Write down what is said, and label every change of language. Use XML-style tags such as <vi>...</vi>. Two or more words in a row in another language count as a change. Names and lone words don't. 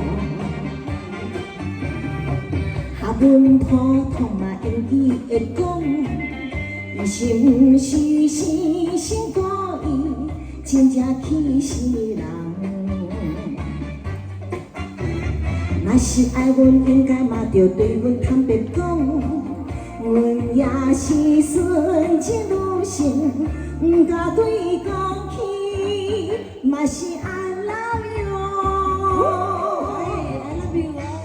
<nan>学问普通嘛用伊会讲，伊是毋是生性故意，真正气死人。若是爱阮，应该嘛着对阮坦白讲，阮也是纯情女性。不敢对讲起，嘛是</nan> <en>I love you。 I love you。</en>